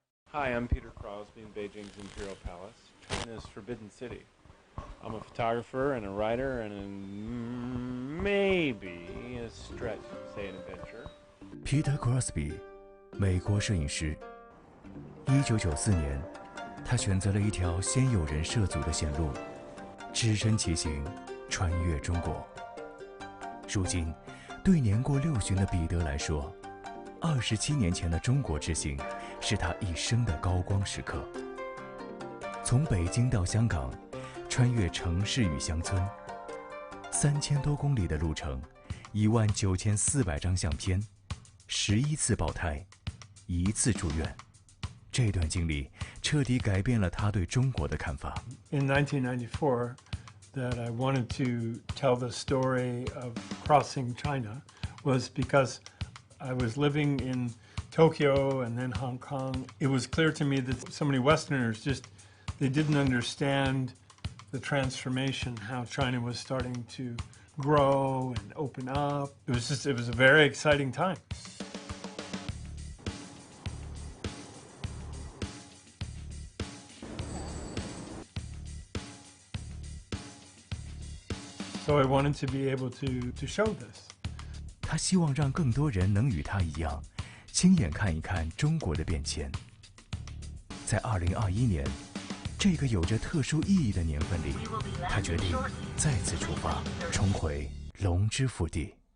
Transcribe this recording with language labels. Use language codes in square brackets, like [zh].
[en] Hi, I'm Peter Crosby in Beijing's Imperial Palace, China's Forbidden City. I'm a photographer and a writer and maybe a stretch to say an adventure. [zh] Peter Crosby， 美国摄影师。1994年，他选择了一条鲜有人涉足的线路，只身骑行，穿越中国。如今，对年过60旬的彼得来说，27年前的中国之行是他一生的高光时刻。从北京到香港，穿越城市与乡村，3000多公里的路程，19400张相片，11次爆胎，1次住院。这段经历彻底改变了他对中国的看法。 [en] In 1994, that I wanted to tell the story of crossing China was because I was living in Tokyo and then Hong Kong. It was clear to me that so many Westerners they didn't understand the transformation, how China was starting to grow and open up. It was a very exciting time. So I wanted to be able to show this. [zh] 他希望让更多人能与他一样，亲眼看一看中国的变迁。在2021年，这个有着特殊意义的年份里，他决定再次出发，重回龙之腹地。